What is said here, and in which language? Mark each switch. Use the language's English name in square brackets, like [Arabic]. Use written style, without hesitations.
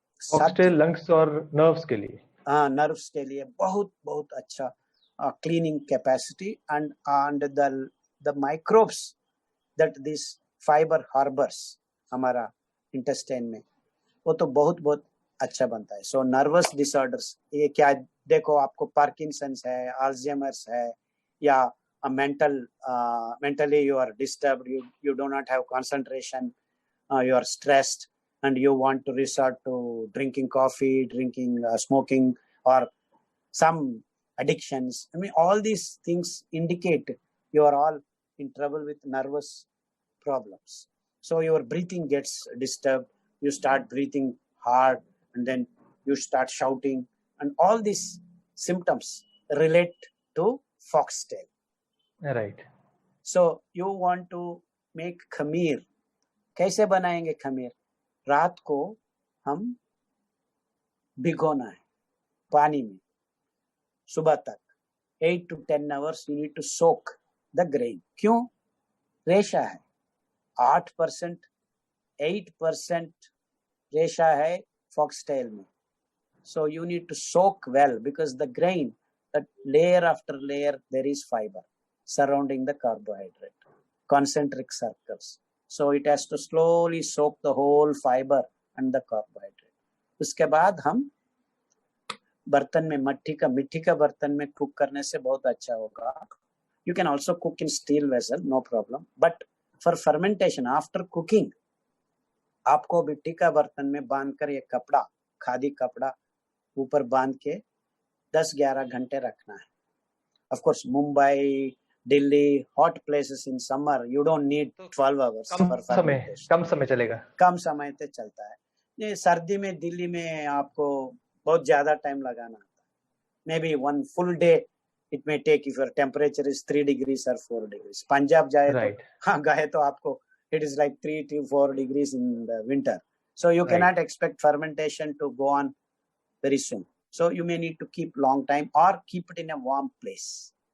[Hindi] Foxtail lungs और nerves के लिए, हाँ, नर्व्स के लिए बहुत बहुत अच्छा cleaning capacity [English] and the microbes that this fibre harbours [Hindi] हमारा इंटेस्टाइन में, वो तो बहुत बहुत अच्छा बनता है। [English] so nervous disorders, [Hindi] ये क्या देखो, आपको पार्किंसंस है, अल्जाइमर्स है, या [English] mentally you are disturbed, you do not have concentration, you are stressed and you want to resort to drinking coffee, smoking, or some addictions. I mean, all these things indicate you are all in trouble with nervous problems. So your breathing gets disturbed, you start breathing hard, and then you start shouting, and all these symptoms relate to foxtail. Right. So you want to make खमीर, [Hindi] कैसे बनाएंगे खमीर? रात को हम भिगोना है पानी में, सुबह तक [English] 8 to 10 hours you need to soak the grain. [Hindi] क्यों? रेशा है 8%, 8% रेशा है foxtail में. [English] So you need to soak well, because the grain, that layer after layer, there is fiber surrounding the carbohydrate, concentric circles. So it has to slowly soak the whole fiber and the carbohydrate. [Hindi] उसके बाद हम बर्तन में मिट्टी का बर्तन में cook करने से बहुत अच्छा होगा. [English] You can also cook in steel vessel, no problem. But for fermentation, after cooking, [Hindi] आपको मिट्टी का बर्तन में बांधकर ये कपड़ा, खादी कपड़ा ऊपर बांध के 10-11 घंटे रखना है. [English] Of course, Mumbai, Delhi, hot places in summer, you don't need 12 hours for fermentation. [Hindi] कम समय चलेगा. कम समय तक चलता है. ये सर्दी में दिल्ली में आपको बहुत ज्यादा टाइम लगाना आता है. [English] Maybe one full day it may take if your temperature is 3 degrees or 4 degrees. [Hindi] Punjab जाए तो हाँ गए तो आपको [English] it is like 3 to 4 degrees in the winter. So you cannot expect fermentation to go on very soon. So you may need to keep long time or keep it in a warm place.